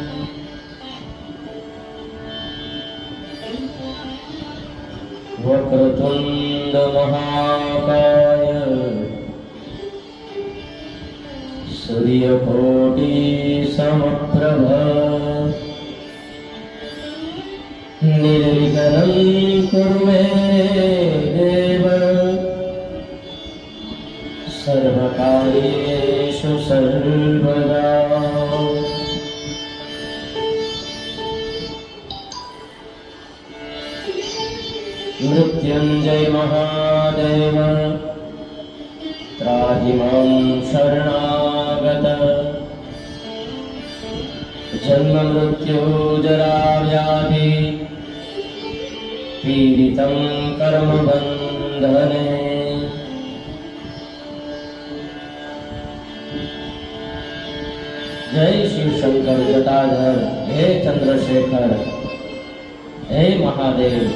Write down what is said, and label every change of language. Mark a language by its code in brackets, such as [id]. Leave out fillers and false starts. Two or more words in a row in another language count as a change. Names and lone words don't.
[sa] વક્રતુંડ મહાકાય સૂર્યકોટી સમપ્રભ નિર્વિઘ્नं કુરુ મે દેવ सर्वकार्येषु सर्वदा [hi] मृत्युंजय महादेव त्राहि मां शरणागत जन्म मृत्यु जरा व्याधि पीडितं कर्म बंधने जय शिव शंकर जटाधर हे चंद्रशेखर हे महादेव।